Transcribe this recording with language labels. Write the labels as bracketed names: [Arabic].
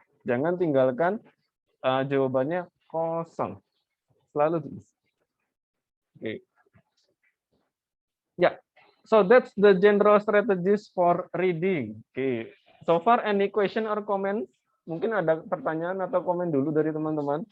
[Indonesian] Jangan tinggalkan jawabannya kosong. Selalu tulis. Oke. [English] Ya, so that's the general strategies for reading. Oke. So far, any question or comment? [Indonesian] Mungkin ada pertanyaan atau komen dulu dari teman-teman.